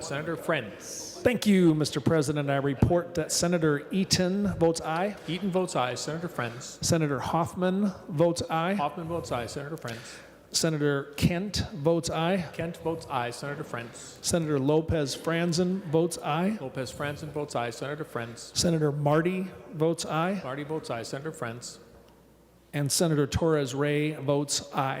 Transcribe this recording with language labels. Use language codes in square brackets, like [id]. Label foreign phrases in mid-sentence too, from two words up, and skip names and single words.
[en] Senator Frentz. Thank you, Mr. President. I report that Senator Eaton votes aye. Eaton votes aye. Senator Frentz. Senator Hoffman votes aye. Hoffman votes aye. Senator Frentz. Senator Kent votes aye. Kent votes aye. Senator Frentz. Senator Lopez Franzen votes aye. Lopez Franzen votes aye. Senator Frentz. Senator Marty votes aye. Marty votes aye. Senator Frentz. And Senator Torres Ray votes aye.